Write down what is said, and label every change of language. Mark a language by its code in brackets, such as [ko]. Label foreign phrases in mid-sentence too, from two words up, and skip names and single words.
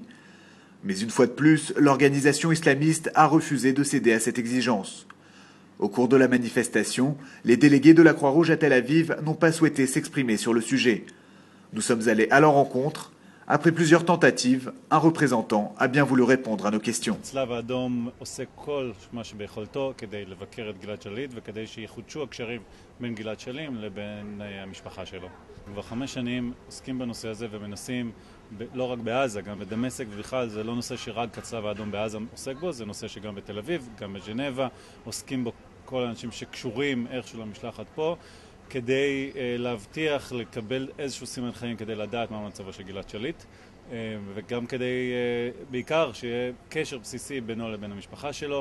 [fr] Mais une fois de plus, l'organisation islamiste a refusé de céder à cette exigence. Au cours de la manifestation, les délégués de la Croix-Rouge à Tel Aviv n'ont pas souhaité s'exprimer sur le sujet. Nous sommes allés à leur rencontre. Après plusieurs tentatives, un représentant a bien voulu répondre à nos questions. [he] הצלב האדום עושה כל מה שביכולתו כדי לבקר את גלעד שליט וכדי שיחודשו הקשרים בין גלעד שליט לבין המשפחה שלו. כבר 5 שנים עוסקים בנושא הזה ומנסים, לא רק בעזה, גם בדמשק, ובכלל זה לא נושא שרק הצלב האדום בעזה עוסק בו, זה נושא שגם בתל אביב, גם בז'נבה, עוסקים בו כל האנשים שקשורים איכשהו למשלחת פה, כדי להבטיח לקבל איזשהו סימן חיים כדי לדעת מה מצבו של גלעד שליט, וגם כדי בעיקר שיהיה קשר בסיסי בינו לבין המשפחה שלו.